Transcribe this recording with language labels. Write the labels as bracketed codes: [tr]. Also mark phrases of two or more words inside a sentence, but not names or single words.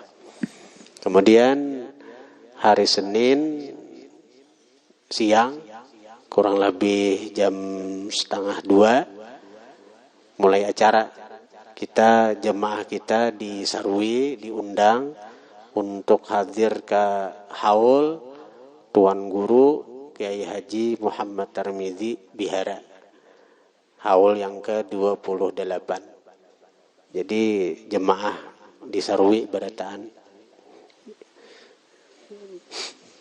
[id] Kemudian hari Senin siang kurang lebih jam 1:30 mulai acara. Kita jemaah kita di Sarwi diundang untuk hadir ke haul Tuan Guru Kiai Haji Muhammad Tarmizi Bihara. Haul yang ke-28. Jadi jemaah di Sarwi berataan